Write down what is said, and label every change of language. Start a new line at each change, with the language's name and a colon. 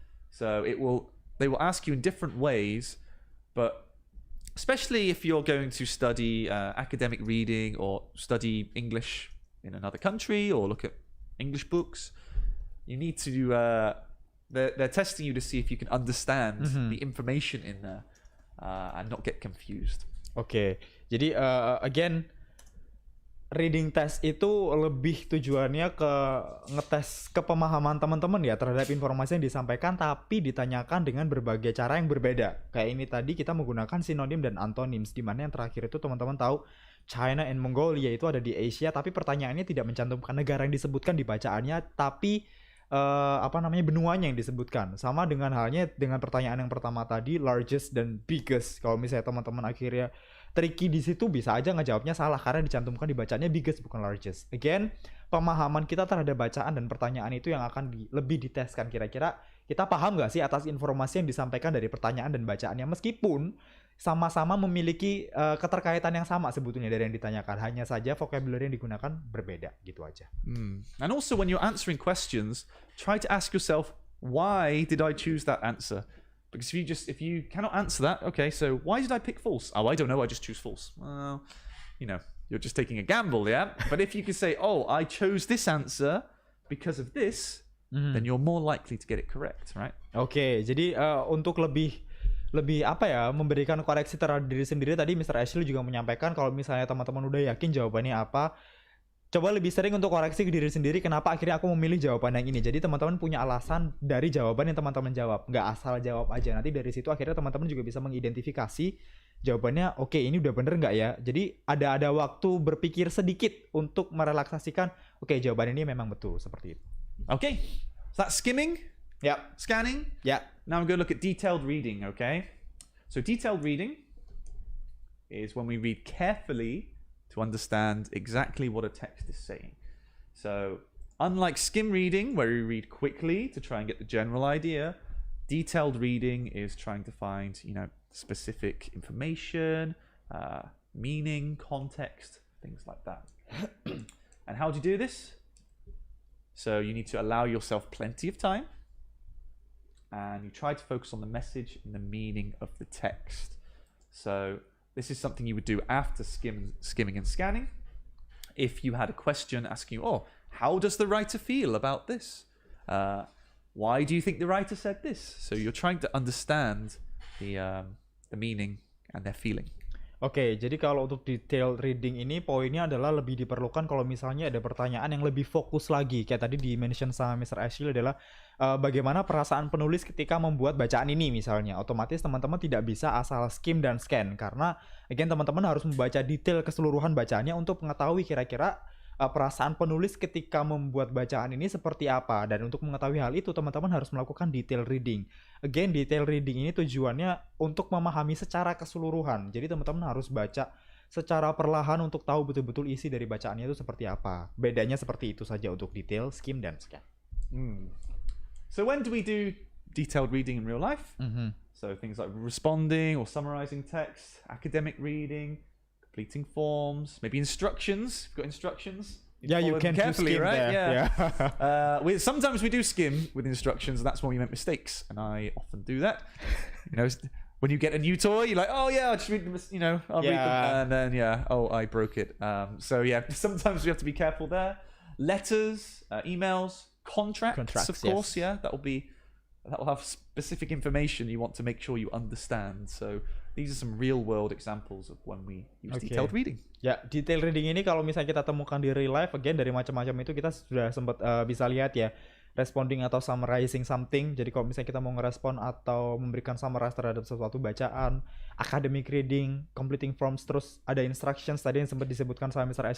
English: So they will ask you in different ways, but especially if you're going to study academic reading or study English in another country or look at English books, you need to they're testing you to see if you can understand the information in there and not get confused. Oke.
Indonesian: Jadi again, reading test itu lebih tujuannya ke ngetes kepemahaman teman-teman ya terhadap informasi yang disampaikan, tapi ditanyakan dengan berbagai cara yang berbeda. Kayak ini tadi kita menggunakan sinonim dan antonims, di mana yang terakhir itu teman-teman tahu China and Mongolia itu ada di Asia, tapi pertanyaannya tidak mencantumkan negara yang disebutkan di bacaannya, tapi benuanya yang disebutkan. Sama dengan halnya dengan pertanyaan yang pertama tadi, largest dan biggest. Kalau misalnya teman-teman akhirnya tricky di situ, bisa aja ngejawabnya salah karena dicantumkan di bacaannya biggest bukan largest. Again, pemahaman kita terhadap bacaan dan pertanyaan itu yang akan lebih diteskan. Kira-kira kita paham nggak sih atas informasi yang disampaikan dari pertanyaan dan bacaannya, meskipun sama-sama memiliki keterkaitan yang sama sebetulnya dari yang ditanyakan, hanya saja vocabulary yang digunakan berbeda, gitu aja.
English: And also when you're answering questions, try to ask yourself, why did I choose that answer? Because if you cannot answer that, okay, so why did I pick false? Oh, I don't know, I just choose false. Well, you're just taking a gamble, yeah? But if you could say, oh, I chose this answer because of this, then you're more likely to get it correct, right? Oke, jadi untuk lebih memberikan koreksi terhadap diri sendiri, tadi Mr. Ashley juga menyampaikan kalau misalnya teman-teman udah yakin jawabannya apa, coba lebih sering untuk koreksi ke diri sendiri, kenapa akhirnya aku memilih jawaban yang ini. Jadi teman-teman punya alasan dari jawaban yang teman-teman jawab, nggak asal jawab aja. Nanti dari situ akhirnya teman-teman juga bisa mengidentifikasi jawabannya, oke, ini udah bener nggak ya. Jadi ada waktu berpikir sedikit untuk merelaksasikan, oke, jawaban ini memang betul, seperti itu. Okay, so that's skimming. Yep. Scanning. Yeah. Now we're going to look at detailed reading, okay? So detailed reading is when we read carefully to understand exactly what a text is saying. So unlike skim reading, where we read quickly to try and get the general idea, detailed reading is trying to find, specific information, meaning, context, things like that. And how do you do this? So you need to allow yourself plenty of time, and you try to focus on the message and the meaning of the text. So this is something you would do after skimming and scanning. If you had a question asking you, how does the writer feel about this? Why do you think the writer said this? So you're trying to understand the meaning and their feeling.
Indonesian: Oke, jadi kalau untuk detail reading ini poinnya adalah lebih diperlukan kalau misalnya ada pertanyaan yang lebih fokus lagi. Kayak tadi di-mention sama Mr. Ashley adalah bagaimana perasaan penulis ketika membuat bacaan ini misalnya. Otomatis teman-teman tidak bisa asal skim dan scan, karena again teman-teman harus membaca detail keseluruhan bacaannya untuk mengetahui kira-kira perasaan penulis ketika membuat bacaan ini seperti apa. Dan untuk mengetahui hal itu, teman-teman harus melakukan detail reading. Again, detail reading ini tujuannya untuk memahami secara keseluruhan. Jadi teman-teman harus baca secara perlahan untuk tahu betul-betul isi dari bacaannya itu seperti apa. Bedanya seperti itu saja untuk detail, skim, dan scan.
English: So when do we do detailed reading in real life? So things like responding or summarizing text, academic reading, completing forms, maybe instructions. You've got instructions. Yeah, you follow them can carefully, skim right? there. Yeah. Sometimes we do skim with instructions, and that's when we make mistakes. And I often do that. You know, when you get a new toy, you're like, oh yeah, I'll just read them. You know, I'll read them, and then oh, I broke it. So yeah, sometimes we have to be careful there. Letters, emails, contracts of course. Yes. Yeah, that will have specific information you want to make sure you understand. So these are some real world examples of when we use detailed reading.
Indonesian: Ya, detail reading ini kalau misalnya kita temukan di real life, again dari macam-macam itu kita sudah sempat bisa lihat ya. Responding atau summarizing something. Jadi kalau misalnya kita mau ngerespon atau memberikan summarize terhadap sesuatu bacaan, academic reading, completing forms, terus ada instructions tadi yang sempat disebutkan sama Mr.